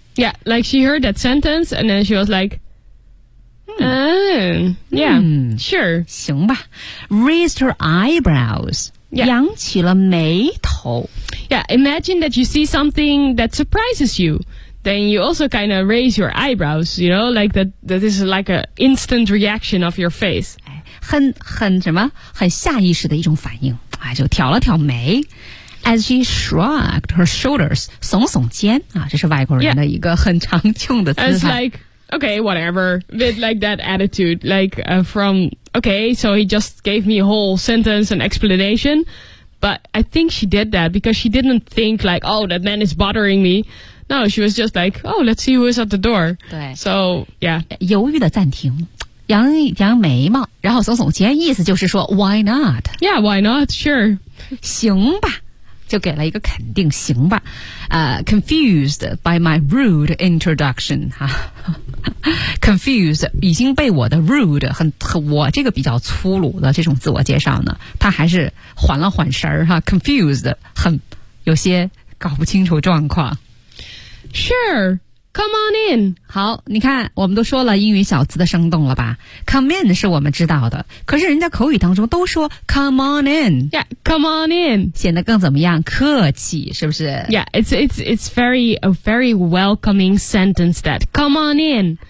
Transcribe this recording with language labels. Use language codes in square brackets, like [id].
[en] Yeah, like she heard that sentence and then she was like,Sure. [zh] 行吧。 [en] Raised her eyebrows. Yeah. [zh] 扬起了眉头。 [en] Yeah, imagine that you see something that surprises you. Then you also kind of raise your eyebrows, you know, like that is like an instant reaction of your face. [zh] 很什么很下意识的一种反应。就挑了挑眉。 [en] As she shrugged her shoulders, [zh] 耸耸肩。这是外国人的一个很常用的姿态。 [en] It's like,Okay, whatever. With like that attitude, like, from, okay, so he just gave me a whole sentence and explanation. But I think she did that because she didn't think like, oh, that man is bothering me. No, she was just like, oh, let's see who is at the door. [zh] 对。 [en] So, yeah. [zh] 犹豫的暂停。扬扬眉毛然后耸耸肩意思就是说 [en] why not? Yeah, why not? Sure. [zh] 行吧。就给了一个肯定行吧、 [en] confused by my rude introduction、 [zh] confused 已经被我的 rude 很我这个比较粗鲁的这种自我介绍呢他还是缓了缓神、confused 很有些搞不清楚状况 [en] Sure, come on in [zh] 好你看我们都说了英语小词的生动了吧 Come in 是我们知道的可是人家口语当中都说 [en] Come on in Come on in. [zh] 显得更怎么样客气是不是 [en] Yeah, it's a very welcoming sentence that come on in.